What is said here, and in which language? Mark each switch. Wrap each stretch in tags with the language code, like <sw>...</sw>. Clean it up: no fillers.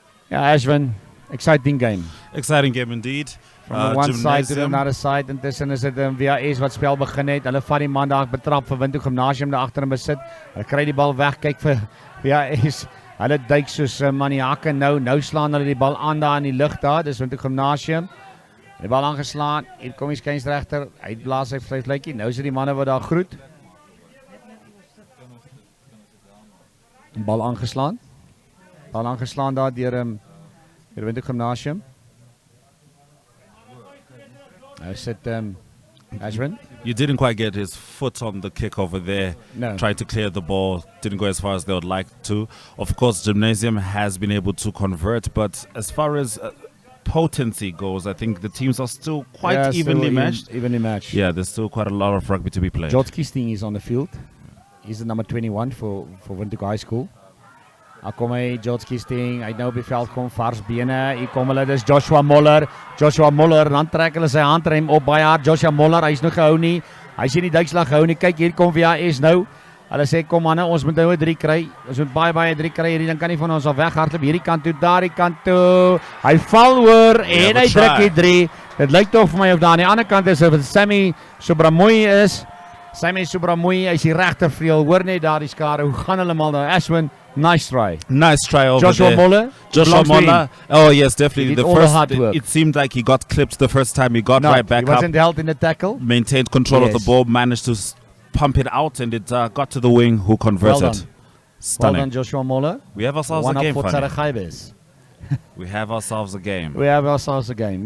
<en>Ja, Ashwin, exciting game. Exciting game indeed. From one side to another side.</en> <af>Intussen is dit VAS wat spel begin het. Hulle vat die man daar betrap vir Windhoek Gimnasium daar agter in besit. Hulle kry die bal weg, kyk vir VAS. Hulle duik soos maniake nou slaan hulle die bal aan daar in die lug daar. Dis Windhoek Gimnasium. Die bal aangeslaan. Hier kom die skynsregter. Hy blaas sy fluitjie. Nou is dit die manne wat daar groet. Bal aangeslaan daar deur Windhoek Gimnasium. Nou sit Ashwin.</af> <en>You didn't quite get his foot on the kick over there. No. Tried to clear the ball. Didn't go as far as they would like to. Of course, Gymnasium has been able to convert, but as far as potency goes, I think the teams are still quite evenly matched. Yeah, there's still quite a lot of rugby to be played. George Kisting is on the field. He's the number 21 for Windhoek High School.</en> <af>Daar kom hy, George Kisting, hy nou op die veld kom, vars bene, hier kom hulle, dis Joshua Moller, dan trek hulle sy handrem op baie hard, Joshua Moller, hy is nog gehou nie, hy is nie die duikslag gehou nie, kyk hier kom VAS nou, hulle sê kom manne, ons moet nou 'n 3 kry, ons moet baie 3 kry hierdie, dan kan nie van ons al weghardloop, hierdie kant toe, daardie kant toe, hy val oor, en hy druk die 3, dit lyk toch vir my of daar aan die ander kant is, of het Sammy Subramoy is, hy is die regtervleuel, hoor net daar die skare, hoe gaan hulle mal nou, Ashwin,</af> <en>nice try over Joshua there. Joshua Moller. Oh yes, definitely. The first, it seemed like he got clipped the first time. He got right back up. He wasn't held in the tackle. Maintained control of the ball. Managed to pump it out, and it got to the wing, who converted. Well done. Stunning. Well done, Joshua Moller. We have ourselves a game. We have ourselves a game.</en>